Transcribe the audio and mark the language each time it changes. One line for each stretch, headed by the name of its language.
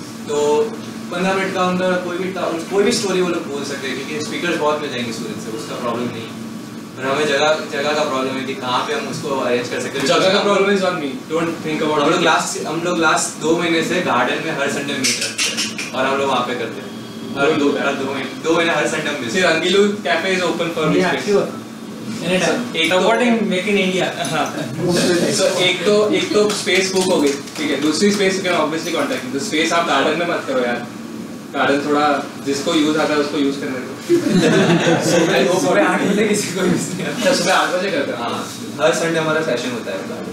Hindi: तो 15 मिनट का उनका कोई भी स्टोरी वो लोग बोल सकते हैं, क्योंकि स्पीकर्स बहुत मिल जाएंगे सूरत से, उसका प्रॉब्लम नहीं। पर हमें जगह का प्रॉब्लम है कि कहाँ पे हम उसको अरेंज कर सकते हैं। जगह का
English: Problem is on me, don't think about.
Hindi: हम लोग लास्ट 2 महीने से गार्डन में हर संडे मीट रखते हैं और हम लोग वहाँ पे करते हैं। हर 2 महीने हर संडे में।
English: See, Angilu Cafe is open for me. Supporting Make in India.
Hindi: So एक तो स्पेस बुक हो गई, ठीक है। दूसरी space
English: You can obviously contact me.
Hindi: तो स्पेस आप गार्डन में मत करो यार, गार्डन थोड़ा जिसको यूज आता है उसको यूज करने दो। सुबह 8 बजे किसी को यूज नहीं आता। सुबह 8 बजे करते हैं। हाँ, हर संडे हमारा सेशन होता है।